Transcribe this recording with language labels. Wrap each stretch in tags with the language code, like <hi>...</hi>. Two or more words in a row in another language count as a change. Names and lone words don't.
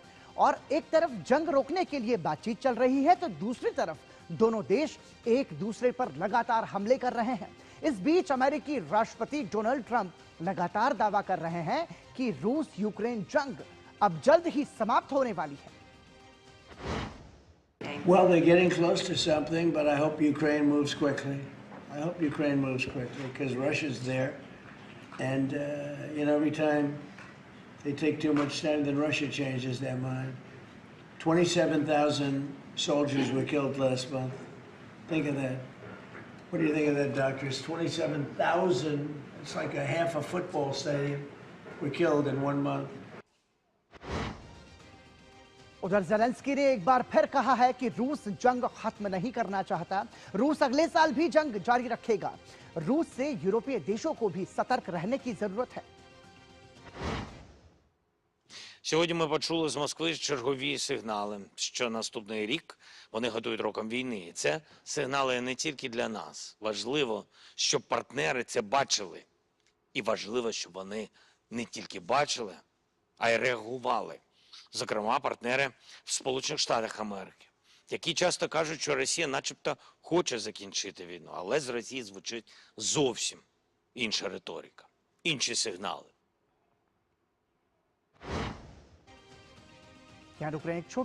<hi>और एक तरफ जंग रोकने के लिए बातचीत चल रही है, तो दूसरी तरफ दोनों देश एक दूसरे पर लगातार हमले कर रहे हैं। इस बीच अमेरिकी राष्ट्रपति डोनाल्ड ट्रंप लगातार दावा कर रहे हैं कि रूस यूक्रेन जंग अब जल्द ही समाप्त होने वाली है।</hi> <en>Well, they're getting close to something, but I hope Ukraine moves quickly. I hope Ukraine moves quickly because Russia's there. And, every time they take too much time, then Russia changes their mind. 27,000 soldiers were killed last month. Think of that. What do you think of that, doctors? 27,000, it's like a half a football stadium, were killed in 1 month.</en> <hi>उधर ज़ेलेंस्की ने एक बार फिर कहा है कि रूस जंग खत्म नहीं करना चाहता। रूस अगले साल भी जंग जारी रखेगा। रूस से यूरोपीय देशों को भी सतर्क रहने की जरूरत है।</hi> <uk>Сьогодні ми почули з Москви чергові сигнали, що наступний рік вони готують роком війни. І це сигнали не тільки для нас. Важливо, щоб партнери це бачили. І важливо, щоб вони не тільки бачили, а й реагували. Зокрема, партнери в Сполучених Штатах Америки, які часто кажуть, що Росія начебто хоче закінчити війну, але з Росії звучить зовсім інша риторика, інші сигнали.</uk> <hi>यहाँ रुक रहे हैं एक छोटे</hi>